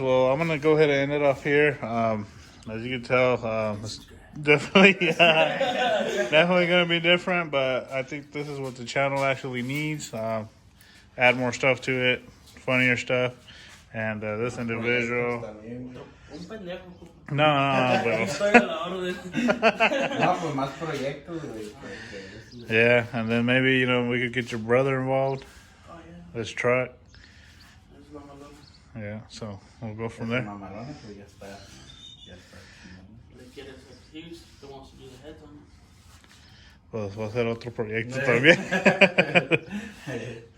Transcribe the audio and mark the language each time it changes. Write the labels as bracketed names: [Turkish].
[English] Well, I'm gonna go ahead and end it off here. As you can tell, it's definitely, definitely gonna be different. But I think this is what the channel actually needs. Add more stuff to it, funnier stuff, and this individual. [Spanish] Un pendejo. [English] No, but [Spanish] Estoy a la orden. No, pues más proyectos, güey. [English] yeah, and then maybe we could get your brother involved. Oh, yeah. This truck. That's mamalón. Yeah, so we'll go from there. [Spanish] Mamalona, pues ya está. Ya está. Le quieres excuse, te wants to do the heads on it. Pues va a ser otro proyecto también.